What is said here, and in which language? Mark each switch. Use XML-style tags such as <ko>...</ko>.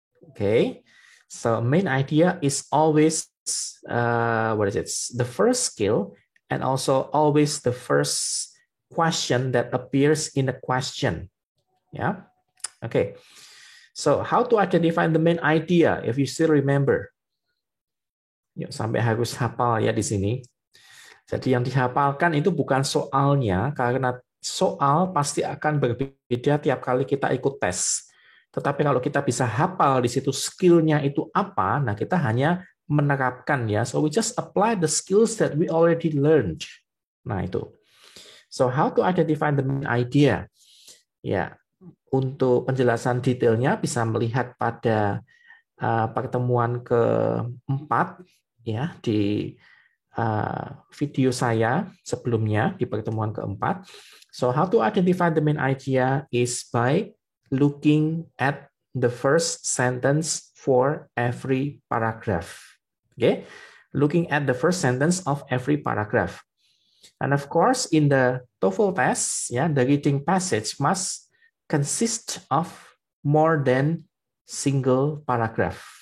<en>Okay, so main idea is always what is it? The first skill, and also always the first question that appears in a question. Yeah. Okay. So how to identify the main idea if you still remember?</en> <id>Yuk, sampai harus hafal ya di sini. Jadi yang dihafalkan itu bukan soalnya, karena soal pasti akan berbeda tiap kali kita ikut tes. Tetapi kalau kita bisa hafal di situ skillnya itu apa, nah kita hanya menerapkan ya.</id> <en>So we just apply the skills that we already learned.</en> <id>Nah itu.</id> <en>So how to identify the main idea?</en> <id>Ya, untuk penjelasan detailnya bisa melihat pada pertemuan keempat ya di video saya sebelumnya di pertemuan keempat.</id> <en>So how to identify the main idea is by looking at the first sentence for every paragraph. Okay, looking at the first sentence of every paragraph. And of course, in the TOEFL test, yeah, the reading passage must consist of more than single paragraph.</en>